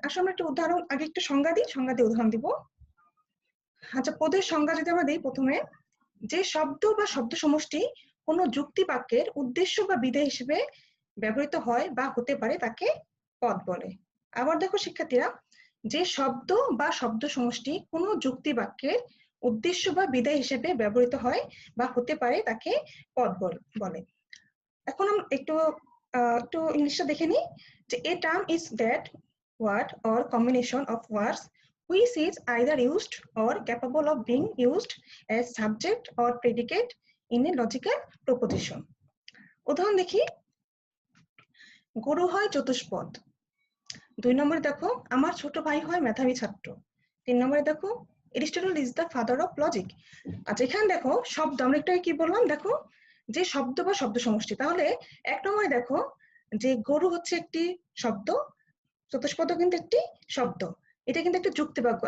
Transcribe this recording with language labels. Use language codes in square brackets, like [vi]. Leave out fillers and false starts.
[bn] আসলে আমরা একটা উদাহরণ, আগে একটু সংজ্ঞা দিয়ে উদাহরণ দিব। আচ্ছা, পদের সংজ্ঞা যদি আমরা দিই, প্রথমে যে শব্দ বা শব্দ সমষ্টি কোনো যুক্তি বাক্যের উদ্দেশ্য বা বিধেয় হিসেবে ব্যবহৃত হয় বা হতে পারে তাকে পদ বলে। আবার দেখো শিক্ষার্থীরা, যে শব্দ বা শব্দ সমষ্টি কোনো যুক্তি বাক্যের উদ্দেশ্য বা বিধেয় হিসেবে ব্যবহৃত হয় বা হতে পারে তাকে পদ বলে। এখন আমরা একটু ইংলিশটা দেখে নিই। যে [en] a term is that word or combination of words which is either used or capable of being used as subject or predicate in a logical proposition. [bn] উদাহরণ দেখি। গরু হয় চতুষ্পদ। 2 নম্বরে দেখো, আমার ছোট ভাই হয় মেধাবী ছাত্র। 3 নম্বরে দেখো, [en] Aristotle is the father of logic. [bn] আচ্ছা, এখানে দেখো শব্দ, আমরা একটু কি বললাম, দেখো যে শব্দ বা শব্দ সমষ্টি। তাহলে 1 নম্বরে দেখো যে গরু হচ্ছে একটি শব্দ, চতুষ্পদ কিন্তু একটি শব্দ। এটা কিন্তু একটা যুক্তি বাক্য।